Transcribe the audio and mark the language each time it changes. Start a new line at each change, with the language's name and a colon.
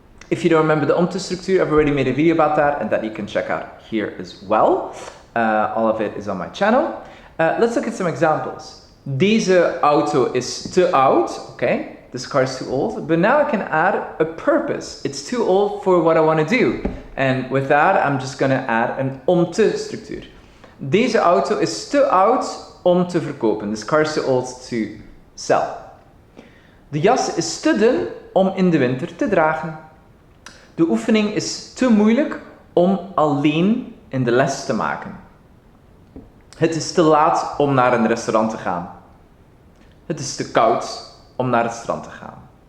English: If you don't remember the om te structuur, I've already made a video about that and that you can check out here as well. All of it is on my channel. Let's look at some examples.
Dutch: Deze auto is te oud,
English: okay? This car is too old, but now I can add a purpose. It's too old for what I want to do. And with that, I'm just going to add an om te structuur.
Dutch: Deze auto is te oud om te verkopen.
English: This car is too old to sell.
Dutch: De jas is te dun om in de winter te dragen. De oefening is te moeilijk om alleen in de les te maken. Het is te laat om naar een restaurant te gaan. Het is te koud om naar het strand te gaan.